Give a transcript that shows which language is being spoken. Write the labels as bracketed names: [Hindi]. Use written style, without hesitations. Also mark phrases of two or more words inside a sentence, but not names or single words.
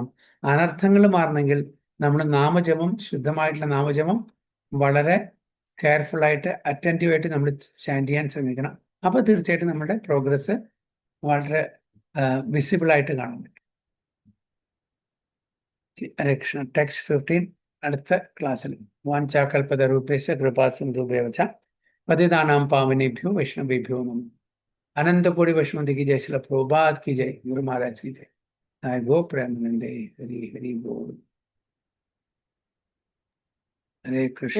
[Malayalam] അനർത്ഥങ്ങൾ മാറണമെങ്കിൽ നമ്മൾ നാമജപം, ശുദ്ധമായിട്ടുള്ള നാമജപം വളരെ കെയർഫുള്ളായിട്ട് അറ്റൻറ്റീവായിട്ട് നമ്മൾ ചാൻറ്റ് ചെയ്യാൻ ശ്രമിക്കണം. അപ്പോൾ തീർച്ചയായിട്ടും നമ്മുടെ പ്രോഗ്രസ് വളരെ വിസിബിളായിട്ട് കാണാൻ പറ്റും. [Sanskrit] ഹരേ കൃഷ്ണ. [Malayalam] ടെക്സ്റ്റ് 15 അടുത്ത ക്ലാസ്സിൽ [Sanskrit] വാഞ്ചാകൽപതരൂപേശ കൃപാസിന്ധുഭ്യവച പതിതാനാം പാവനേഭ്യോ വൈഷ്ണവേഭ്യോ നമഃ. [Hindi] अनंत कोटि वैष्णव की जय, श्रील प्रभुपाद की जय, गुरु महाराज की जय. [Bangla] গো প্রেমানন্দে. হরি হরি বোল. [Sanskrit] हरे कृष्ण.